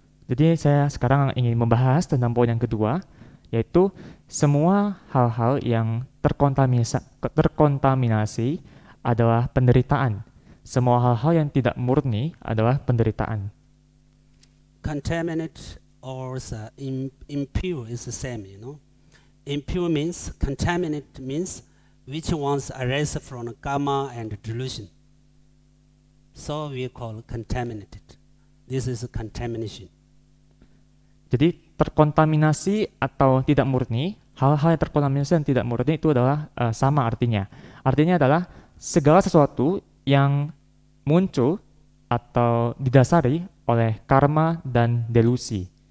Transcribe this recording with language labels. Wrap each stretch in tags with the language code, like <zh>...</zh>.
<id>Jadi saya sekarang ingin membahas tentang poin yang kedua, yaitu semua hal-hal yang terkontaminasi adalah penderitaan. Semua hal-hal yang tidak murni adalah penderitaan.</id> <en>Contaminated or impure is the same, Impure means, contaminated means which ones arise from karma and delusion. So we call contaminated. This is a contamination.</en> <id>Jadi terkontaminasi atau tidak murni, hal-hal yang terkontaminasi dan tidak murni itu adalah sama artinya. Artinya adalah segala sesuatu yang muncul atau didasari oleh karma dan delusi.</id>